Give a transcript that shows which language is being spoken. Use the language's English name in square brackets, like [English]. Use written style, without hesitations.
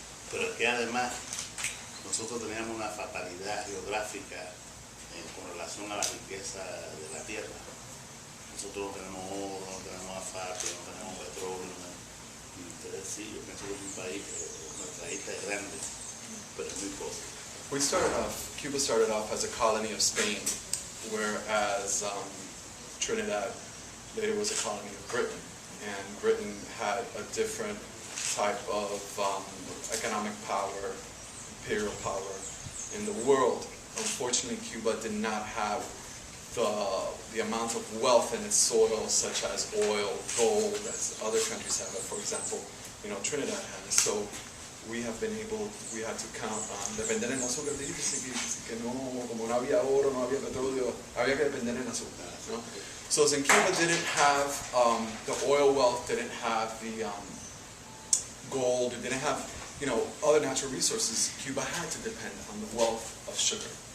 [Spanish] Pero es que además nosotros teníamos una fatalidad geográfica con relación a la riqueza de la tierra. Nosotros no tenemos oro, no tenemos asfalto, no tenemos petróleo. Y ustedes sí, yo nosotros un país, nuestra isla es grande, pero es muy pobre. [English] Cuba started off as a colony of Spain, whereas Trinidad later was a colony of Britain. And Britain had a different type of economic power, imperial power in the world. Unfortunately, Cuba did not have the amount of wealth in its soil, such as oil, gold, as other countries have. For example, Trinidad has. So we had to count on [Spanish] depender en azúcar. Dice que no, como no había oro, no había petróleo, había que depender en azúcar. ¿No? [English] So since Cuba didn't have the oil wealth, didn't have the gold, didn't have other natural resources, Cuba had to depend on the wealth of sugar.